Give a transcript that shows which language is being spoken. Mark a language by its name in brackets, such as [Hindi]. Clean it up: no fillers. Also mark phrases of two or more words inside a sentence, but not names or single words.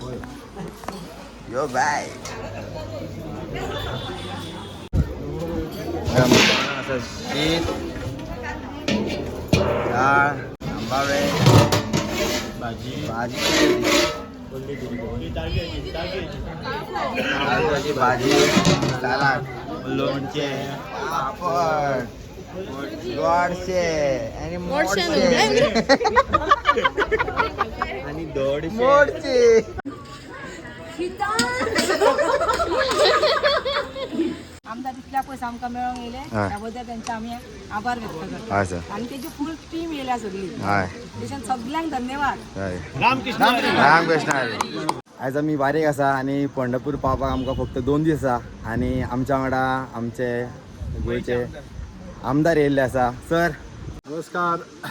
[Marathi] यो बाय असं शीत डाळ आंबावे भाजी भाजी भाजी सलाड लोणचे पापड गोडशे आणि मोडशे आणि मोडशे आमदार तितल्या पयस आमकां मेळोंक येयले त्या बद्दल त्यांचे आम्ही आभार व्यक्त करतो आणि त्याची फुल टीम येयल्या सगळी त्याच्यात सगळ्यांक धन्यवाद रामकृष्ण हरी. [Konkani] आयज आमी बारीक आसा आणि पंढरपूर पावपाक आमकां फक्त 2 दीस आसा आणि आमच्या वांगडा आमचे गोंयचे आमदार येयल्ले आसा. [Marathi] सर नमस्कार.